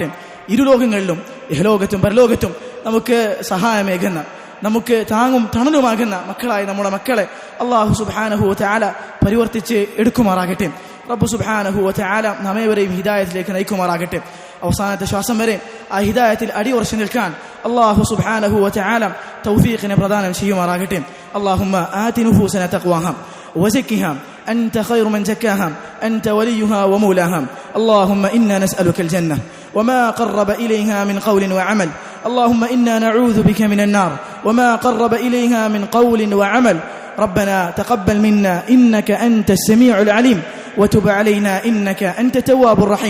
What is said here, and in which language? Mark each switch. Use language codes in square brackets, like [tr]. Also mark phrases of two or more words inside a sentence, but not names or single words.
[ml] ഇരുലോകങ്ങളിലും ഇഹലോകത്തും പരലോകത്തും നമുക്ക് സഹായമേകുന്ന, നമുക്ക് താങ്ങും തണലുമാകുന്ന മക്കളായി നമ്മുടെ മക്കളെ [ar] الله سبحانه وتعالى [ml] പരിവർത്തിച്ച് എടുക്കുമാറാകട്ടെ. റബ്ബ് [ar] سبحانه وتعالى [ml] നമ്മേവരെയും ഹിദായത്തിലേക്ക് നയിക്കുമാറാകട്ടെ. അവസാനത്തെ ശ്വാസം വരെ ആ ഹിദായത്തിൽ അടിയുറച്ചു നിൽക്കാൻ [ar] الله سبحانه وتعالى [ml] തൗഫീഖിനെ പ്രദാനം ചെയ്യുമാറാകട്ടെ. [ar] اللهم آت نفوسنا تقواها وزكها أنت خير من زكاها أنت وليها ومولاها. اللهم إنا نسألك الجنة وما قرب إليها من قول وعمل. اللهم إنا نعوذ بك من النار وما قرب إليها من قول وعمل. ربنا تقبل منا إنك أنت السميع العليم وتب علينا إنك أنت التواب الرحيم.